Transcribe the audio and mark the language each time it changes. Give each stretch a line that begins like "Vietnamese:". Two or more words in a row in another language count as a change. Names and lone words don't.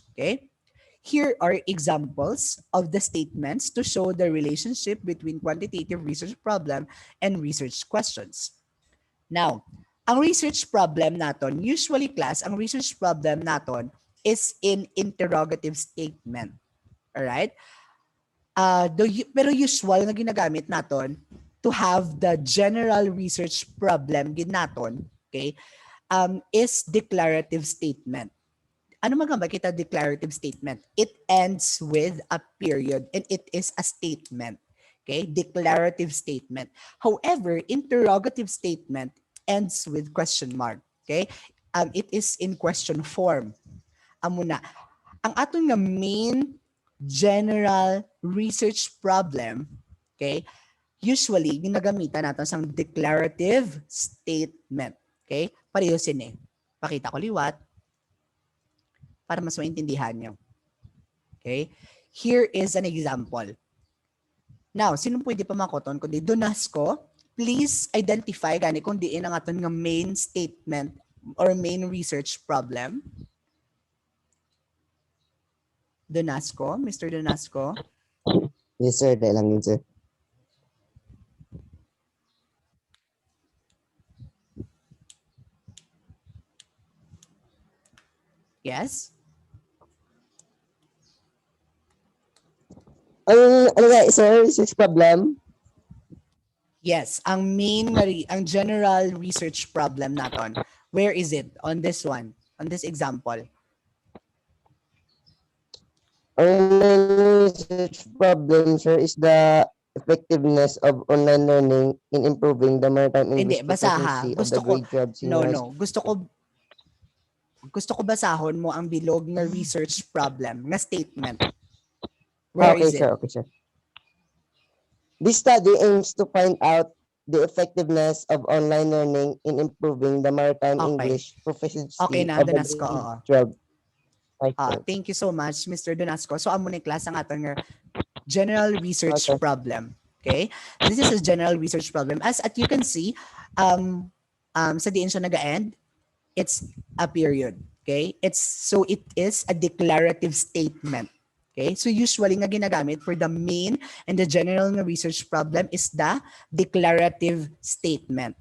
English: Okay? Here are examples of the statements to show the relationship between quantitative research problem and research questions. Now,
Hiligaynon: ang
English: research problem
Hiligaynon: naton, usually class, ang
English: research problem
Hiligaynon: naton
English: is in interrogative statement. Alright?
Hiligaynon: Pero usual na ginagamit naton
English: to have the general research problem ginaton, okay, is declarative statement.
Hiligaynon: Ano magamba kita
English: declarative statement? It ends with a period and it is a statement. Okay? Declarative statement. However, interrogative statement ends with question mark. Okay? It is in question form.
Hiligaynon: Amo na. Ang atong nga
English: main general research problem, okay,
Hiligaynon: usually ginagamitan natin sang
English: declarative statement. Okay?
Hiligaynon: Pareho sini. Pakita ko liwat para mas maintindihan nyo.
English: Okay? Here is an example. Now,
Hiligaynon: sino pwede pa makoton? Kundi Donasco,
English: please identify
Hiligaynon: gani kung diin ang aton nga
English: main statement or main research problem. Donasco, Mr. Donasco. Yes, sir.
Filipino: Dahil lang yun, sir.
English: Yes?
Hiligaynon: Ano nga, sir?
English: Research problem?
Hiligaynon: Yes, ang ang
English: general research problem
Hiligaynon: naton.
English: Where is it on this one? On this example? Ang main research problem, sir, is the effectiveness of online learning in improving the maritime
Filipino: Hindi,
English: English
Hiligaynon: basaha.
English: proficiency of
Hiligaynon: Gusto
English: the
Hiligaynon: ko,
English: grade 12 senior high
Hiligaynon: no. Gusto ko basahon mo ang bilog nga
English: research problem,
Hiligaynon: nga statement.
English: Where Okay, is it? sir. Okay, sir. This study aims to find out the effectiveness of online learning in improving the maritime Okay. English proficiency
Hiligaynon: Okay na,
English: of the Donasco. grade 12 high school. Thank you so much, Mr.
Hiligaynon: Donasco. So, amo ni class ang aton nga
English: general research Okay. problem. Okay? This is a general research problem. As you can see,
Hiligaynon: sa diin siya nag-end,
English: it's a period. Okay? It is a declarative statement. Okay? So usually
Hiligaynon: nga ginagamit
English: for the main and the general nga research problem is the declarative statement.